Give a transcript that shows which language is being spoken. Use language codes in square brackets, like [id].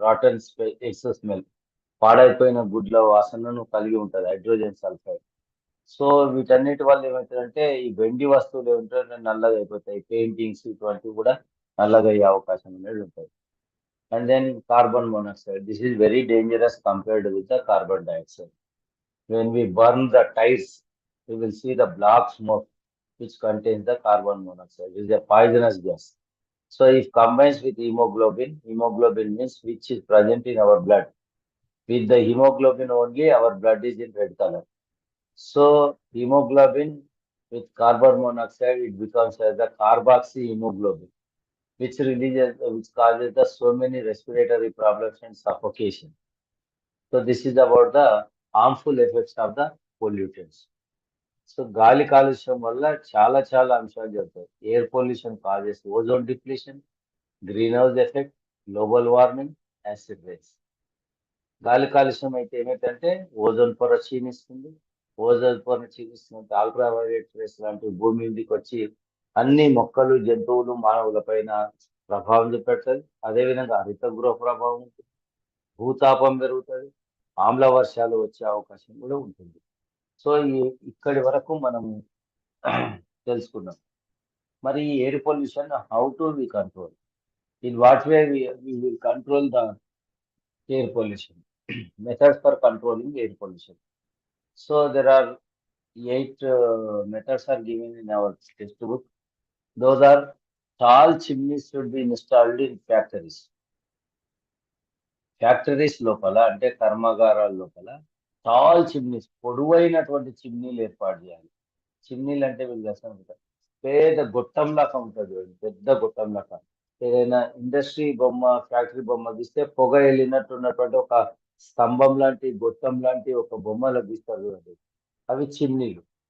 [en] rotten eggs smell, [te] పాడైపోయిన గుడ్ల వాసనను కలిగి ఉంటుంది హైడ్రోజన్ సల్ఫైడ్. సో వీటన్నిటి వల్ల ఏమవుతుందంటే ఈ వెండి వస్తువులు ఏమిటంటే నల్లగా అయిపోతాయి. పెయింటింగ్స్ ఇటువంటివి కూడా నల్లగా అయ్యే అవకాశం అనేది ఉంటుంది. [en] And then carbon monoxide, this is very dangerous compared with the carbon dioxide. When we burn the tires, we will see the black smoke which contains the carbon monoxide. It is a poisonous gas. So if combines with hemoglobin, hemoglobin means which is present in our blood. With the hemoglobin only, our blood is in red color. So hemoglobin with carbon monoxide, it becomes as the carboxy hemoglobin, which causes the so many respiratory problems and suffocation. So this is about the harmful effects of the pollutants. [te] So గాలి కాలుష్యం వల్ల చాలా చాలా అంశాలు జరుగుతాయి. [en] Air pollution causes ozone depletion, green house effect, global warming, acid rains. [te] గాలి కాలుష్యం అయితే ఏమైందంటే ఓజోన్ పొర క్షీణిస్తుంది. ఓజోన్ పొర క్షీణిస్తుంది, అల్ట్రావైలెట్ రేస్ లాంటి భూమి మీదకి వచ్చి అన్ని మొక్కలు, జంతువులు, మానవుల పైన ప్రభావం చూపెడుతుంది. అదేవిధంగా హరితగృహ ప్రభావం ఉంటుంది, భూతాపం పెరుగుతుంది, ఆమ్ల వర్షాలు వచ్చే అవకాశం కూడా ఉంటుంది. సో ఇక్కడి వరకు మనం తెలుసుకున్నాం. మరి ఈ [en] Air pollution how to we control, in what way we will control the air pollution, methods for controlling air pollution. So there are 8 methods are given in our textbook. Those are: tall chimneys should be installed in factories. [te] Factories లోపల అంటే కర్మాగారాల లోపల tall chimneys, పొడవైనటువంటి చిమ్నీలు ఏర్పాటు చేయాలి. చిమ్నీలు అంటే వీళ్ళు చేస్తూ ఉంటారు, పెద్ద గొట్టం లాగా ఉంటుంది, పెద్ద గొట్టం లాగా. ఏదైనా ఇండస్ట్రీ బొమ్మ, ఫ్యాక్టరీ బొమ్మ గీస్తే పొగ వెళ్ళినట్టు ఉన్నటువంటి ఒక స్తంభం లాంటి, గొట్టం లాంటి ఒక బొమ్మలు గీస్తారు చూడండి, అవి చిమ్నీలు.